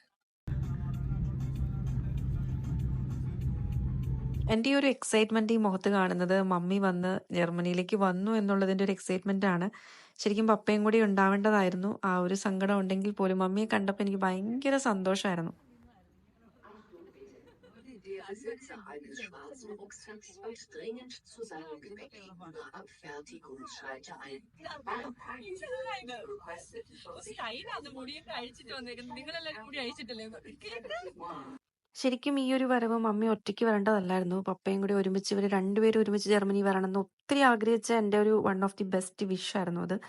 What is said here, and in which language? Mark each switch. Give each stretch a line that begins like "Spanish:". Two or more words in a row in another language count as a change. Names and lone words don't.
Malayalam: എൻ്റെ ഈ ഒരു എക്സൈറ്റ്മെന്റ് ഈ മുഖത്ത് കാണുന്നത് മമ്മി വന്ന് ജർമ്മനിയിലേക്ക് വന്നു എന്നുള്ളതിന്റെ ഒരു എക്സൈറ്റ്മെന്റ് ആണ്. ശരിക്കും പപ്പയും കൂടി ഉണ്ടാവേണ്ടതായിരുന്നു. ആ ഒരു സങ്കടം ഉണ്ടെങ്കിൽ പോലും മമ്മിയെ കണ്ടപ്പോൾ എനിക്ക് ഭയങ്കര സന്തോഷമായിരുന്നു.
German: Der Besitzer eines schwarzen Rucksacks weist dringend zu seinem Gepäck gegenüber Abfertigungsschalter ein.
Malayalam: സ്റ്റൈലാണ് മുടിയൊക്കെ അഴിച്ചിട്ട് വന്നേക്കുന്നത്. നിങ്ങളെല്ലാരും മുടി അഴിച്ചിട്ടല്ലേ? ശരിക്കും ഈ ഒരു വരവ് മമ്മി ഒറ്റയ്ക്ക് വരേണ്ടതല്ലായിരുന്നു. പപ്പയും കൂടി ഒരുമിച്ച് ഇവർ രണ്ടുപേരും ഒരുമിച്ച് ജർമ്മനി വരണമെന്ന് ഒത്തിരി ആഗ്രഹിച്ച എൻ്റെ ഒരു
English: one of the best wish
Malayalam: ആയിരുന്നു അത്.